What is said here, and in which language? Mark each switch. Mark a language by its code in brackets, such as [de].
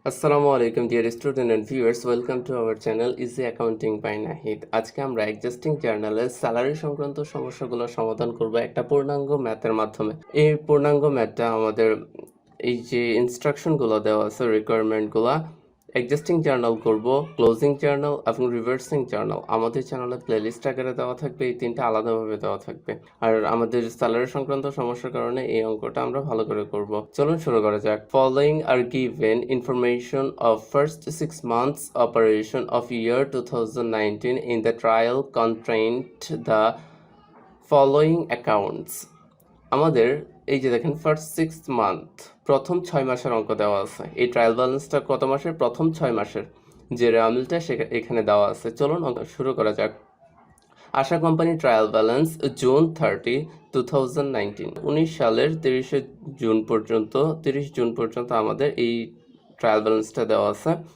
[en] Assalamu alaikum dear student and viewers, welcome to our channel Easy Accounting by Nahid. [bn] আজকে আমরা existing জার্নালের salary সংক্রান্ত সমস্যাগুলো সমাধান করব একটা পূর্ণাঙ্গ ম্যাথের মাধ্যমে। এই পূর্ণাঙ্গ ম্যাথটা আমাদের এই যে ইনস্ট্রাকশনগুলো দেওয়া আছে রিকোয়ারমেন্টগুলো এক্সিস্টিং জার্নাল করব, ক্লোজিং জার্নাল এবং রিভার্সিং জার্নাল আমাদের চ্যানেলে প্লেলিস্ট আকারে দেওয়া থাকবে, এই তিনটা আলাদাভাবে দেওয়া থাকবে। আর আমাদের স্যালারি সংক্রান্ত সমস্যার কারণে এই অঙ্কটা আমরা ভালো করে করব। চলুন শুরু করা যাক। [en] Following are given information of first 6 months operation of year 2019 in the trial contained the following accounts. [bn] আমাদের এই যে দেখেন ফার্স্ট 6 মান্থ, প্রথম 6 মাসের অঙ্ক দেওয়া আছে। এই ট্রায়াল ব্যালেন্সটা কত মাসের? প্রথম 6 মাসের যে রেয়ামিলটা এখানে দেওয়া আছে। চলুন শুরু করা যাক। আশা কোম্পানি ট্রায়াল ব্যালেন্স জুন 30, 2019, 19 সালের 30 জুন পর্যন্ত আমাদের এই ট্রায়াল ব্যালেন্সটা দেওয়া আছে।